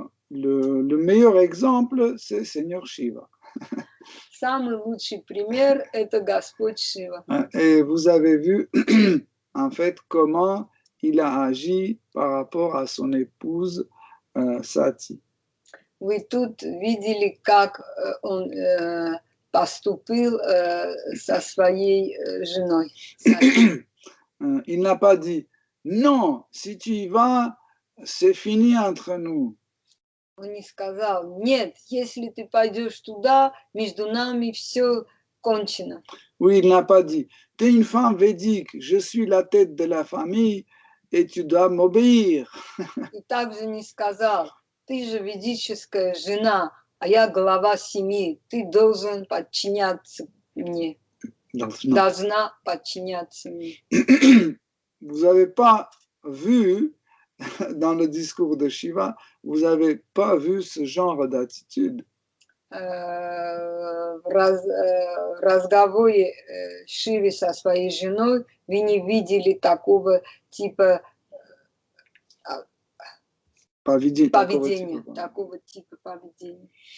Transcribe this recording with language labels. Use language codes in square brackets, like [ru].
[fr] Le meilleur exemple, c'est Seigneur Shiva. [ru] Самый лучший пример – это Господь Шива. [fr] Et vous avez vu, en fait, comment il a agi par rapport à son épouse Sati. [ru] Вы тут видели, как он поступил со своей женой. [fr] Il n'a pas dit, non, si tu y vas, c'est fini entre nous. [ru] Он не сказал, нет, если ты пойдешь туда, между нами все кончено. [fr] Oui, il n'a pas dit, tu es une femme védique, je suis la tête de la famille et tu dois m'obéir. [ru] И также не сказал, ты же ведическая жена, а я глава семьи, ты должен подчиняться мне. Должна подчиняться мне. [fr] Vous n'avez pas vu, dans le discours de Shiva, vous n'avez pas vu ce genre d'attitude. [ru] В разговоре Шивы со своей женой вы не видели такого типа поведения, такого типа поведения.